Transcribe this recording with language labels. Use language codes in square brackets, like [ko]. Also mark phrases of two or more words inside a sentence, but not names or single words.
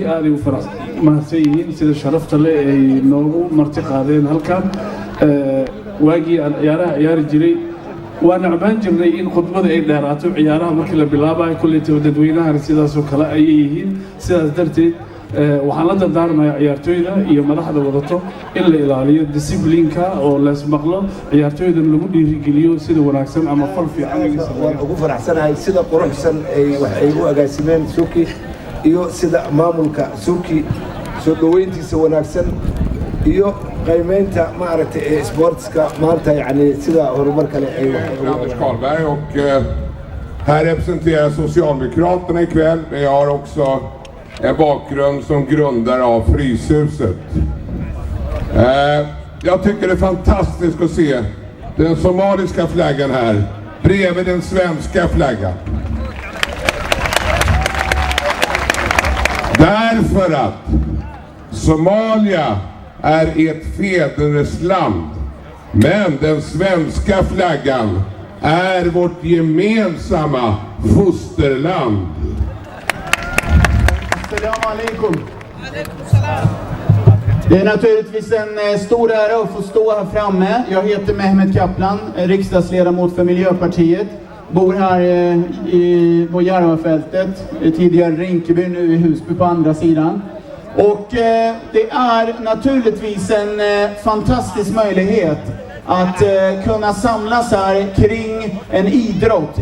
[so] aad u mahadsanyihiin sida sharafta leh ay noogu marti qaadeen halkan waagii aan ciyaari jiray waan nacbaan jirnay in khudbada ay dheeraato ciyaaraha markii la bilaabayo kulli dadweynaha sidaas oo kale ay yihiin sidaas darteed waxaan la dardaarmayaa ciyaartoyda iyo madaxda wadato in la ilaaliyo disciplineka oo la ismaqlo ciyaartoydan lagu dhiirigeliyo sida wanaagsan ama fal fiican waan ugu faraxsanahay sida quruxsan ay u agaasimeen Suuki iyo sida maamulka Suuki soo dhaweyntiisa wanaagsan iyo qiimeynta maaragtay ee sportska maanta yani sida horumar kale ay [sv] Anders Karlberg och här representerar Socialdemokraterna ikväll, men jag har också en bakgrund som grundare av Fryshuset. Jag tycker det är fantastiskt att se den somaliska flaggan här bredvid den svenska flaggan. Därför att Somalia är ett fädernesland, men den svenska flaggan är vårt gemensamma fosterland. [ar] السلام عليكم. [sv] Det är naturligtvis en stor ära att få stå här framme. Jag heter Mehmet Kaplan, riksdagsledamot för Miljöpartiet. Bor här på Järvafältet, tidigare Rinkeby, nu i Husby på andra sidan. Och det är naturligtvis en fantastisk möjlighet att kunna samlas här kring en idrott.